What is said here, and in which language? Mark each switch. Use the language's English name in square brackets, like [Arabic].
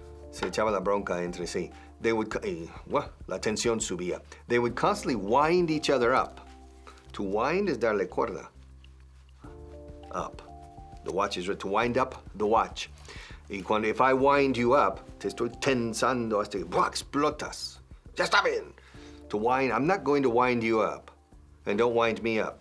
[Spanish] Se echaba la bronca entre sí. [English] They would, [Spanish] la tensión subía. [English] They would constantly wind each other up. To wind is [Spanish] darle cuerda. [English] Up. The watch is to wind up the watch. Y if I wind you up, [Spanish] te estoy tensando hasta que explotas. Ya está bien. [English] To wind, I'm not going to wind you up. And don't wind me up.